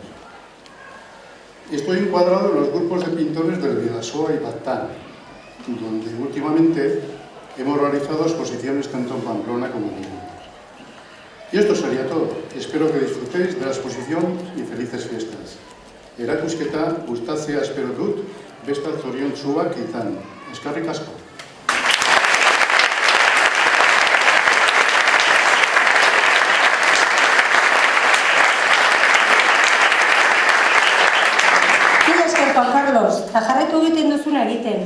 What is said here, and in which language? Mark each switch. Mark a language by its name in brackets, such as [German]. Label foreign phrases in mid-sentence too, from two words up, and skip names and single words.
[Spanish] Estoy encuadrado en los grupos de pintores del Vidasoa y Batán, donde últimamente hemos realizado exposiciones tanto en Pamplona como en Bilbao. Y esto sería todo. Espero que disfrutéis de la exposición y felices fiestas. [Basque] Erakusketa gustatzea espero dut, besta zoriontsuak izan. Eskerrik asko. Juan Carlos, jarraitu egiten duzuna egiten.